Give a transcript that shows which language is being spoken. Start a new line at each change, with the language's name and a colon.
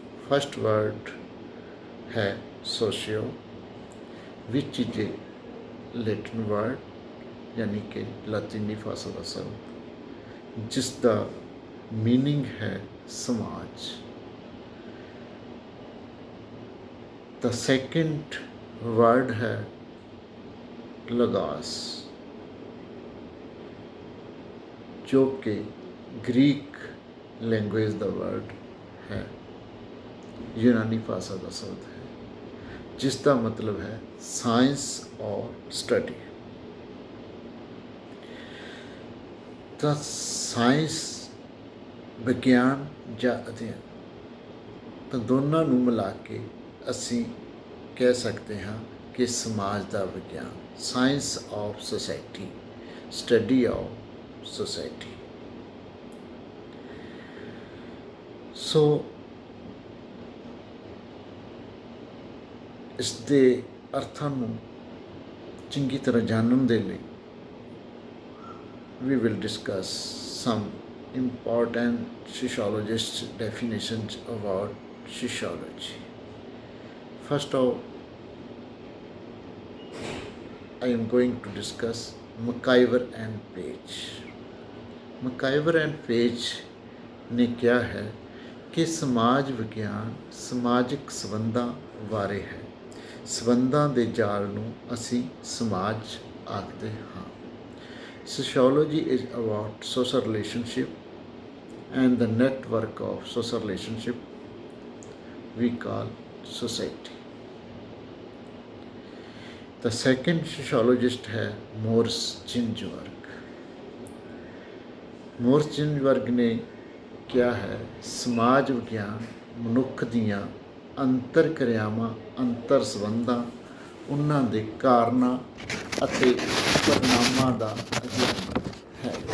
English: first word
Punjabi: ਹੈ ਸੋਸ਼ੀਓ,
English: which is a Latin word,
Punjabi: ਯਾਨੀ ਕਿ ਲਾਤੀਨੀ ਭਾਸ਼ਾ ਦਾ ਸ਼ਬਦ, ਜਿਸ ਦਾ ਮੀਨਿੰਗ ਹੈ ਸਮਾਜ।
English: The second word
Hindi: है logos, जो कि ग्रीक लैंग्वेज का वर्ड है, यूनानी भाषा का शब्द है, जिसका मतलब है साइंस और स्टडी। तो साइंस विज्ञान या अध्ययन, तो दोनों
Punjabi: ਨੂੰ ਮਿਲਾ ਕੇ ਅਸੀਂ ਕਹਿ ਸਕਦੇ ਹਾਂ ਕਿ ਸਮਾਜ ਦਾ ਵਿਗਿਆਨ,
English: Science of society, study of society.
Punjabi: ਸੋ ਇਸ ਦੇ ਅਰਥਾਂ ਨੂੰ ਚੰਗੀ ਤਰ੍ਹਾਂ ਜਾਣਨ ਦੇ ਲਈ
English: we will discuss some important sociologist definitions about sociology. First of I am going to discuss McIver and Page.
Punjabi: McIver and Page ਨੇ ਕਿਹਾ ਹੈ ਕਿ ਸਮਾਜ ਵਿਗਿਆਨ ਸਮਾਜਿਕ ਸੰਬੰਧਾਂ ਬਾਰੇ ਹੈ। ਸੰਬੰਧਾਂ ਦੇ ਜਾਲ ਨੂੰ ਅਸੀਂ ਸਮਾਜ ਆਖਦੇ ਹਾਂ।
English: Sociology is about social relationship and the network of social relationship we call society. The second sociologist है Morris Ginsberg.
Punjabi: ਮੋਰਿਸ ਜਿਨਜ਼ਬਰਗ ਨੇ ਕਿਹਾ ਹੈ ਸਮਾਜ ਵਿਗਿਆਨ ਮਨੁੱਖ ਦੀਆਂ ਅੰਤਰ ਕਿਰਿਆਵਾਂ ਅੰਤਰ ਸੰਬੰਧਾਂ ਉਹਨਾਂ ਦੇ ਕਾਰਨਾਂ ਅਤੇ ਪਰਿਣਾਮਾਂ ਦਾ ਅਧਿਐਨ ਹੈ।